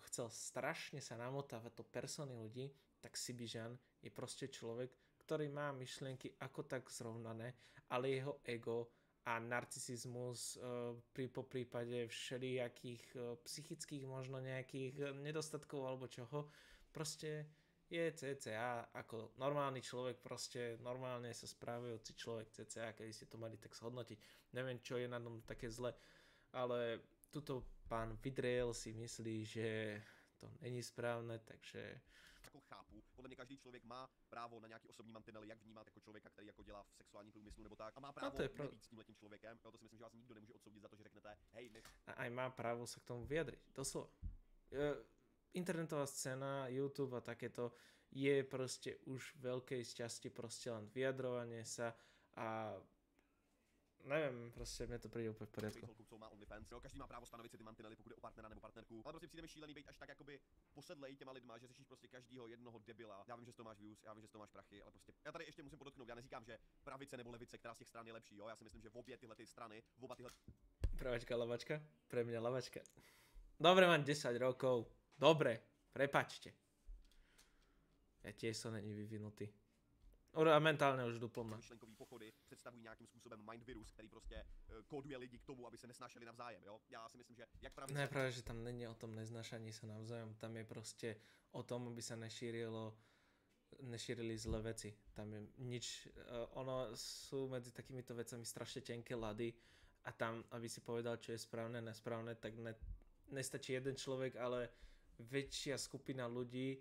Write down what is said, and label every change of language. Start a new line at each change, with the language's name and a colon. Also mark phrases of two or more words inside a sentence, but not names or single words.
Slovak: chcel strašne sa namotávať do persony ľudí, tak Sibiřan je proste človek, ktorý má myšlienky ako tak zrovnané, ale jeho ego a narcisizmus po prípade všelijakých psychických možno nejakých nedostatkov alebo čoho, proste je CCA ako normálny človek, proste normálne sa správajúci človek CCA, keby ste to mali tak zhodnotiť. Neviem, čo je na tom také zle, ale tuto pán Vidrel si myslí, že to není správne, takže...
Czech: Jako chápu, podle mě každý člověk má právo na nějaký osobní mantinely, jak vnímat jako člověka, který jako dělá v sexuálním průmyslu nebo tak, a má právo nebýt s tímhletím člověkem. Jo, to si myslím, že vás nikdo nemůže odsoudit za to, že řeknete, hej,
Slovak: a aj má právo sa k tomu vyjadriť, doslova. Internetová scéna, YouTube a takéto je proste už v veľkej časti proste len vyjadrovanie sa a neviem, proste mne to príde úplne v poriadku.
Czech: Každý má právo stanovit si ty mantinely, pokud je o partnera nebo partnerku. Ale prostě přijde mi šílený být až tak jakoby posedlej těma lidma, že řešíš prostě každýho jednoho debila. Já vím, že z toho máš views, já vím, že z toho máš prachy, ale prostě já tady ještě musím podotknout, já neříkám, že pravice nebo levice, která z těch stran je lepší, jo. Já si myslím, že v obě tyhle ty strany, v oba tyhle
Slovak: Pravačka, lavačka, pre mňa lavačka. Dobre, mám 10 rokov. Dobre, prepačte. Ja tiež som není vyvinutý. A mentálne už duplom.
Czech: Myšlenkový pochody představují nějakým způsobem
English: mind virus,
Czech: který prostě kóduje lidi k tomu, aby se nesnášeli navzájem, jo? Já si myslím, že jak pravice... Ne,
Slovak: práve, že tam není o tom neznášaní sa navzájom, tam je proste o tom, aby sa nešírili zlé veci. Tam je nič, ono sú medzi takýmito vecami strašne tenké lady a tam, aby si povedal, čo je správne, nesprávne, tak nestačí jeden človek, ale väčšia skupina ľudí.